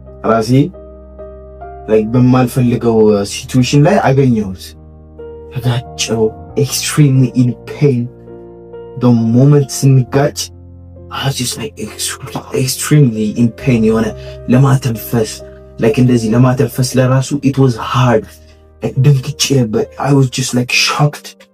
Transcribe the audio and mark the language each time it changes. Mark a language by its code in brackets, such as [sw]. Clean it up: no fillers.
[am] ራሴ በማልፈልገው ሲቹዌሽን ላይ አገኘሁት። ተጋጨው። [en] extremely in pain. the moment [am] ስንጋጭ [en] I was just like extremely in pain. [am] የሆነ ለማተንፈስ እንደዚህ ለማተንፈስ ለራሱ [en] it was hard. [am] ደንግጬ [en] but I was just shocked.